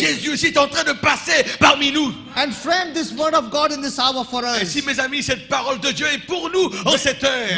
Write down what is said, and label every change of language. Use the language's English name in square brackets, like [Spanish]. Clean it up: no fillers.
[French] Jésus aussi est en train de passer parmi nous. [English] And friend, this word of God in this hour for [French] Et [English] us, [French] si, mes amis, cette parole de Dieu est pour nous en cette heure,